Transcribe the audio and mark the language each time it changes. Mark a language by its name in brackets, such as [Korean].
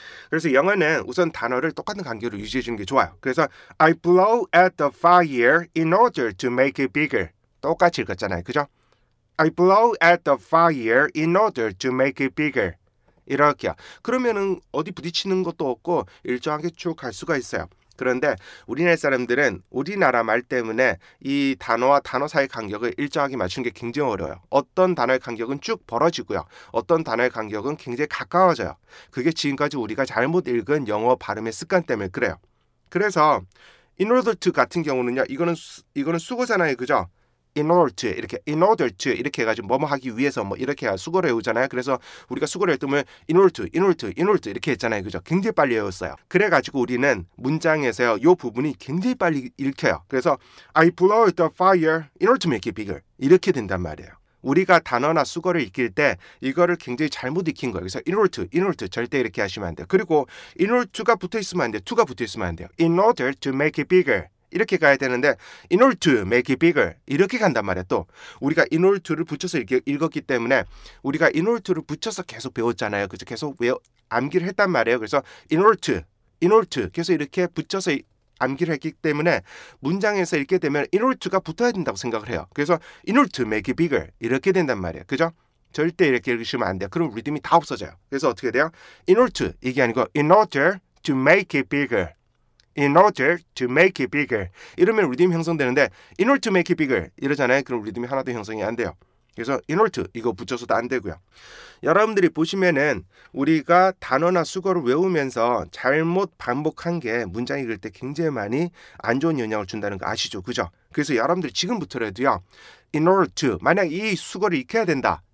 [Korean] 그래서 영어는 우선 단어를 똑같은 간격으로 유지해 주는 게 좋아요. 그래서 [English] I blow at the fire in order to make it bigger. [Korean] 똑같이 읽었잖아요. 그죠? [English] I blow at the fire in order to make it bigger. [Korean] 이렇게요. 그러면은 어디 부딪히는 것도 없고 일정하게 쭉 갈 수가 있어요. 그런데 우리나라 사람들은 우리나라 말 때문에 이 단어와 단어 사이 간격을 일정하게 맞추는 게 굉장히 어려워요. 어떤 단어의 간격은 쭉 벌어지고요. 어떤 단어의 간격은 굉장히 가까워져요. 그게 지금까지 우리가 잘못 읽은 영어 발음의 습관 때문에 그래요. 그래서 in order to 같은 경우는요. 이거는 수거잖아요. 그죠? [English] in order to [Korean] 이렇게 해가지고 뭐뭐 하기 위해서 뭐 이렇게 수거를 외우잖아요. 그래서 우리가 수거를 했으면 in order to 이렇게 했잖아요. 그죠? 굉장히 빨리 외웠어요. 그래가지고 우리는 문장에서요. 요 부분이 굉장히 빨리 읽혀요. 그래서 [English] I blow the fire in order to make it bigger [Korean] 이렇게 된단 말이에요. 우리가 단어나 수거를 익힐 때 이거를 굉장히 잘못 익힌 거예요. 그래서 in order to 절대 이렇게 하시면 안 돼요. 그리고 in order to가 붙어 있으면 안 돼요. to가 붙어 있으면 안 돼요. [English] in order to make it bigger [Korean] 이렇게 가야 되는데 [English] in order to make it bigger [Korean] 이렇게 간단 말이야. 또 우리가 in order to를 붙여서 읽었기 때문에 우리가 in order to를 붙여서 계속 배웠잖아요. 그래서 계속 암기를 했단 말이에요. 그래서 in order to 계속 이렇게 붙여서 암기를 했기 때문에 문장에서 읽게 되면 in order to가 붙어야 된다고 생각을 해요. 그래서 [English] in order to make it bigger [Korean] 이렇게 된단 말이에요. 그죠? 절대 이렇게 읽으시면 안 돼요. 그럼 리듬이 다 없어져요. 그래서 어떻게 돼요? [English] in order to [Korean] 이게 아니고 [English] in order to make it bigger in order to make it bigger [Korean] 이러면 리듬이 형성되는데 [English] in order to make it bigger [Korean] 이러잖아요. 그럼 리듬이 하나도 형성이 안 돼요. 그래서 in order to 이거 붙여서도 안 되고요. 여러분들이 보시면은 우리가 단어나 수거를 외우면서 잘못 반복한 게 문장 읽을 때 굉장히 많이 안 좋은 영향을 준다는 거 아시죠? 그죠? 그래서 여러분들이 지금부터라도요. in order to 만약 이 수거를 익혀야 된다.